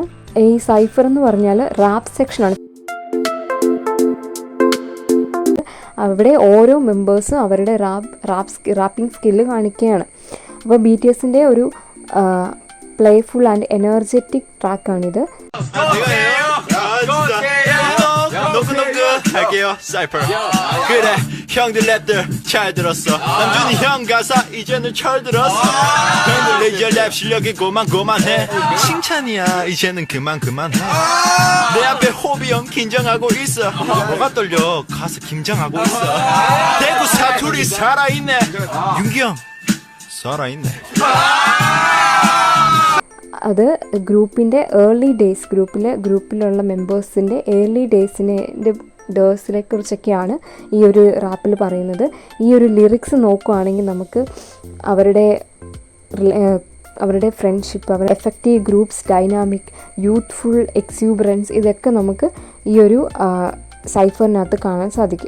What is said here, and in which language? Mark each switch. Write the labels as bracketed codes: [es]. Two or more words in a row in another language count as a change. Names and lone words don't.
[ml] ഈ സൈഫർ എന്ന് പറഞ്ഞാൽ [en] rap section. [ml] അവിടെ ഓരോ മെമ്പേഴ്സും അവരുടെ [en] rapping skill [ml] കാണിക്കുകയാണ്. അപ്പോൾ BTSൻ്റെ ഒരു [en] playful and energetic [ml] ട്രാക്കാണിത്. [ko] 할게요 사이퍼. 그래 형들 랩들 잘 들었어. 남준이 형 가사 이제는 철들었어. 형들 레이저 랩 실력이 고만해. 칭찬이야 이제는 그만해. 내 앞에 호비 형 긴장하고 있어. 뭐가 떨려 가서 김장하고 있어. 대구 사투리 살아있네. 윤기 형 살아있네. [ml] അത് ഗ്രൂപ്പിൻ്റെ [en] early days [ml] ഗ്രൂപ്പിലുള്ള മെമ്പേഴ്സിൻ്റെ [en] early days [ml] കുറിച്ചൊക്കെയാണ് ഈ ഒരു റാപ്പിൽ പറയുന്നത്. ഈ ഒരു ലിറിക്സ് നോക്കുകയാണെങ്കിൽ നമുക്ക് അവരുടെ ഫ്രണ്ട്ഷിപ്പ്, അവരുടെ [en] effective groups dynamic, youthful exuberance, [ml] ഇതൊക്കെ നമുക്ക് ഈ ഒരു സൈഫറിനകത്ത് കാണാൻ സാധിക്കും.